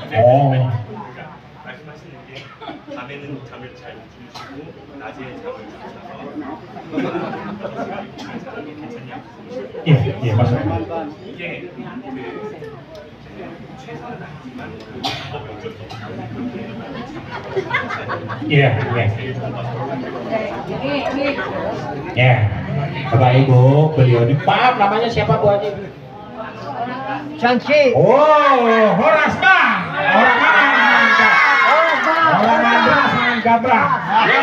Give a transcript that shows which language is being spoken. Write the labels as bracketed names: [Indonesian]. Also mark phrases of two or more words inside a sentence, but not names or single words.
[Korean] 말씀하시는 게 밤에는 잠을 잘 주무시고 낮에 잠을 잘 자서 괜찮냐? 예, 맞습니다. 이게 최선은 아니지만 방법이 어쩔 수 없어요. [Indonesian] Iya, ya. Bapak Ibu, beliau ini maaf namanya siapa Bu Haji? Canci. Oh, Horas Bang. Orang mana? Orang mana? Gabra. Ya.